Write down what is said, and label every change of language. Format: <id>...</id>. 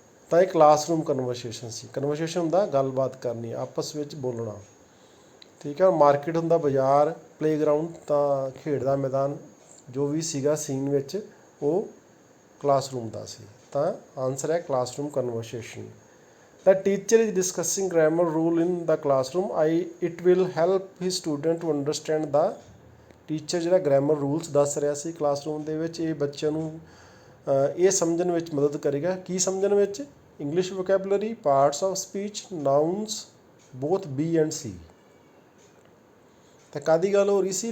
<pa>ਤਾਂ ਇਹ classroom conversation ਸੀ। Conversation ਹੁੰਦਾ ਗੱਲਬਾਤ ਕਰਨੀ, ਆਪਸ ਵਿੱਚ ਬੋਲਣਾ, ਠੀਕ ਹੈ। ਮਾਰਕੀਟ ਹੁੰਦਾ ਬਾਜ਼ਾਰ, ਪਲੇਗਰਾਊਂਡ ਤਾਂ ਖੇਡ ਦਾ ਮੈਦਾਨ, ਜੋ ਵੀ ਸੀਗਾ ਸੀਨ ਵਿੱਚ ਉਹ ਕਲਾਸਰੂਮ ਦਾ ਸੀ। ਤਾਂ ਆਨਸਰ ਹੈ classroom conversation.</pa> <en>The teacher is discussing grammar rule in the classroom. It will help his student to understand the teacher</en> <pa>ਜਿਹੜਾ grammar rules ਦੱਸ ਰਿਹਾ ਸੀ ਕਲਾਸਰੂਮ ਦੇ ਵਿੱਚ, ਇਹ ਬੱਚਿਆਂ ਨੂੰ ਇਹ ਸਮਝਣ ਵਿੱਚ ਮਦਦ ਕਰੇਗਾ। ਕੀ ਸਮਝਣ ਵਿੱਚ? English vocabulary, parts of speech, ਨਾਊਨਸ, both B and ਸੀ। ਤਾਂ ਕਾਹਦੀ ਗੱਲ ਹੋ ਰਹੀ ਸੀ?</pa>